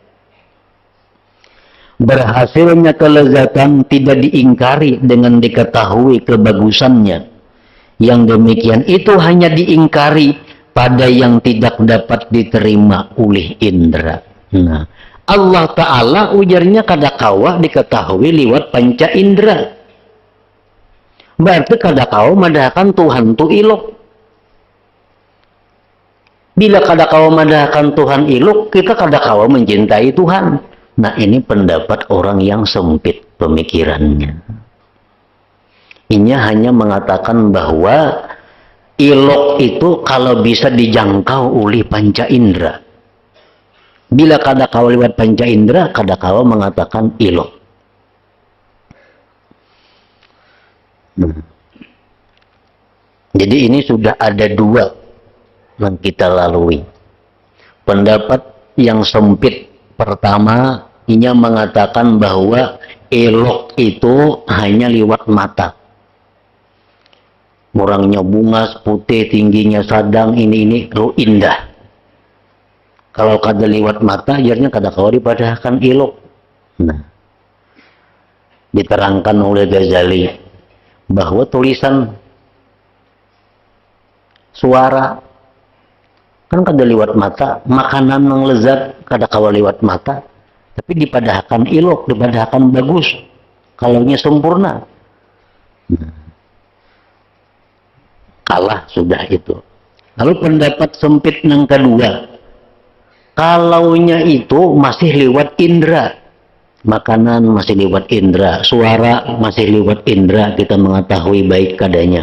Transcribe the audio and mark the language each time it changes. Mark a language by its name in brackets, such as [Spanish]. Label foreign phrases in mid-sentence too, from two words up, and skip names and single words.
[Indonesian] Berhasilnya kelezatan tidak diingkari dengan diketahui kebagusannya. Yang demikian itu hanya diingkari pada yang tidak dapat diterima oleh indera. Nah, [Banjar] Allah Ta'ala ujarnya kadakawa diketahui lewat panca indera. Berarti kadakawa madahkan Tuhan tu ilok. Bila kadakawa madahkan Tuhan ilok, kita kadakawa mencintai Tuhan. [Indonesian] Nah, ini pendapat orang yang sempit pemikirannya. Ini hanya mengatakan bahwa ilok itu kalau bisa dijangkau oleh panca indera. [Banjar] Bila kadakawa lewat panca indera, kadakawa mengatakan ilok. [Indonesian] Jadi ini sudah ada dua yang kita lalui. Pendapat yang sempit pertama, ini mengatakan bahwa ilok itu hanya lewat mata. [Banjar] Orangnya bungas, putih, tingginya sedang, ini lo indah. Kalau kada lewat mata, ajarnya kada kau dipadahkan ilok. Nah, diterangkan oleh Ghazali bahwa tulisan suara kan kada lewat mata, makanan yang lezat kada kau lewat mata, tapi dipadahkan ilok, dipadahkan bagus, kalaunya sempurna. Nah, kalah sudah itu. [Indonesian] Lalu pendapat sempit yang kedua, kalaunya itu masih lewat indera, makanan masih lewat indera, suara masih lewat indera, kita mengetahui baik kadanya.